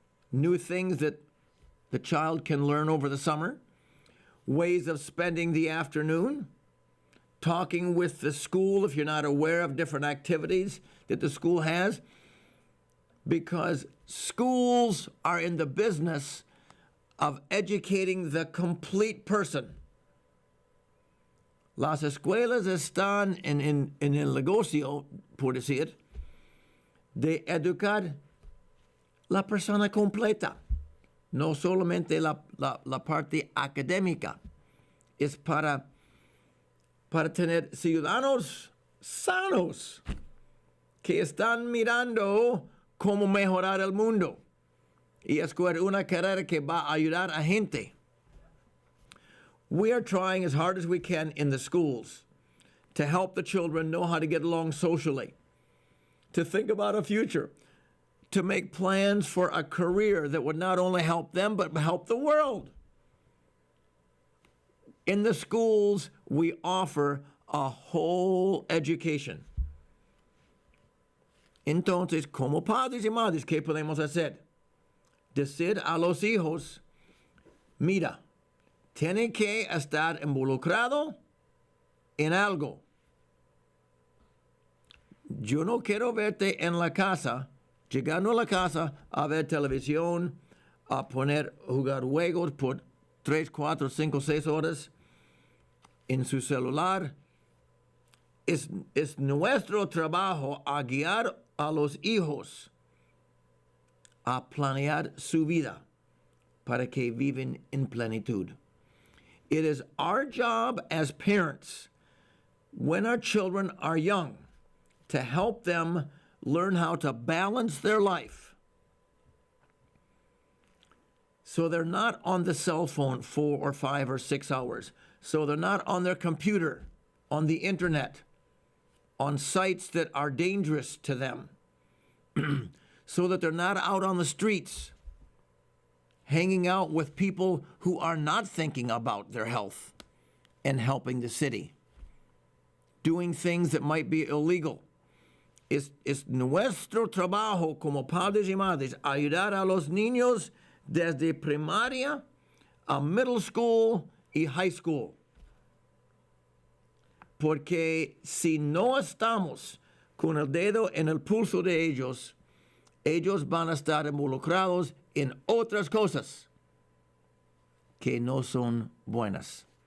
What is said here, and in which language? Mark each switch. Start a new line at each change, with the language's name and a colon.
English: new things that the child can learn over the summer, ways of spending the afternoon, talking with the school if you're not aware of different activities that the school has, because schools are in the business of educating the complete person.
Spanish: Las escuelas están en el negocio, por decir, de educar la persona completa, no solamente la parte académica. Es para tener ciudadanos sanos que están mirando cómo mejorar el mundo y escoger una carrera que va a ayudar a gente.
English: We are trying as hard as we can in the schools to help the children know how to get along socially, to think about a future, to make plans for a career that would not only help them, but help the world. In the schools, we offer a whole education.
Spanish: Entonces, como padres y madres, ¿qué podemos hacer? Decir a los hijos, mira, tiene que estar involucrado en algo. Yo no quiero verte en la casa, llegando a la casa a ver televisión, a jugar juegos por 3, 4, 5, 6 horas en su celular. Es nuestro trabajo a guiar a los hijos a planear su vida para que viven en plenitud.
English: It is our job as parents, when our children are young, to help them learn how to balance their life so they're not on the cell phone 4 or 5 or 6 hours, so they're not on their computer, on the internet, on sites that are dangerous to them, so that they're not out on the streets hanging out with people who are not thinking about their health and helping the city, doing things that might be illegal.
Spanish: Es nuestro trabajo como padres y madres ayudar a los niños desde primaria a middle school y high school. Porque si no estamos con el dedo en el pulso de ellos, ellos van a estar involucrados en otras cosas que no son buenas.